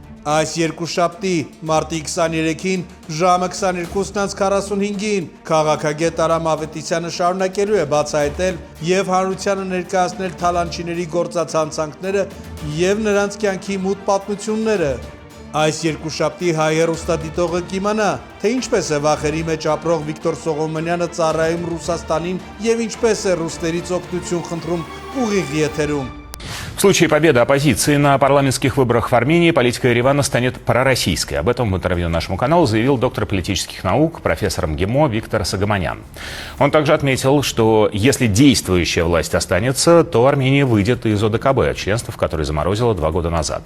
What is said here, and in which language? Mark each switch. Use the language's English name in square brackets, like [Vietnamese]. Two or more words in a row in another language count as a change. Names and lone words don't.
[Armenian] Այս երկուշաբթի մարտի 23-ին ժամը 22:45-ին քաղաքագետ Արամ Ավետիսյանը շարունակելու է բացահայտել եւ հանրությանը ներկայացնել թալանչիների գործացանցանքները եւ նրանց կյանքի մութ պատմությունները։ Այս երկուշաբթի հայ հեռուստադիտողը կիմանա, թե ինչպես է վախերի մեջ ապրող Վիկտոր Սողոմոնյանը ծառայում Ռուսաստանին եւ ինչպես է ռուսներից օգնություն խնդրում ուղիղ եթերում։ [Russian] В случае победы оппозиции на парламентских выборах в Армении политика Еревана станет пророссийской. Об этом в интервью нашему каналу заявил доктор политических наук, профессор МГИМО Виктор Согомонян. Он также отметил, что если действующая власть останется, то Армения выйдет из ОДКБ, членство в которой заморозила 2 года назад.